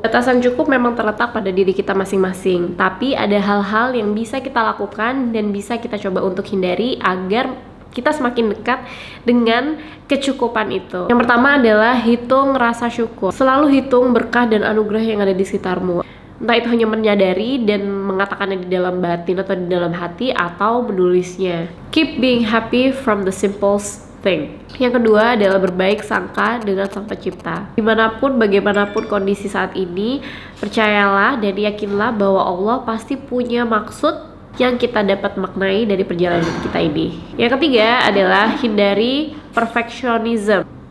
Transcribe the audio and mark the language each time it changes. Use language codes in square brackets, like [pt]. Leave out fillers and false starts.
[id] Batasan cukup memang terletak pada diri kita masing-masing, tapi ada hal-hal yang bisa kita lakukan dan bisa kita coba untuk hindari agar kita semakin dekat dengan kecukupan itu. Yang pertama adalah hitung rasa syukur. Selalu hitung berkah dan anugerah yang ada di sekitarmu. Entah itu hanya menyadari dan mengatakannya di dalam batin atau di dalam hati, atau menulisnya. [en] Keep being happy from the simple thing. [id] Yang kedua adalah berbaik sangka dengan Sang Pencipta. Dimanapun, bagaimanapun kondisi saat ini, percayalah dan yakinlah bahwa Allah pasti punya maksud yang kita dapat maknai dari perjalanan kita ini. Yang ketiga adalah hindari perfectionism.